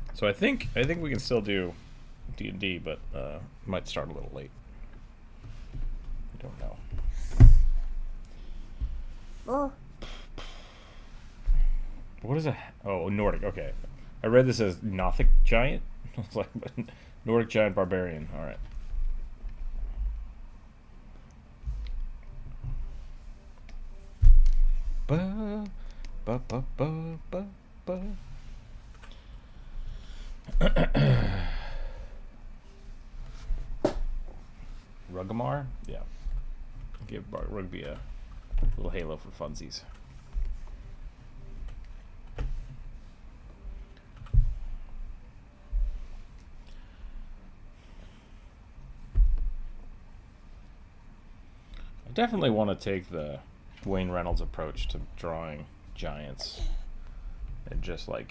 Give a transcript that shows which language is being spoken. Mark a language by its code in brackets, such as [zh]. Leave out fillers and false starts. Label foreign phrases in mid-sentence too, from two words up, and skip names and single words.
[en] So I think we can still do D&D, but might start a little late. I don't know. What is a... Oh, Nordic. Okay. I read this as Nothic Giant. It's like Nordic Giant Barbarian. All right. Ba, ba, ba, ba, ba, ba. Rugamar? Yeah. Give Rugby a little halo for funsies. I definitely want to take the Wayne Reynolds approach to drawing giants and just like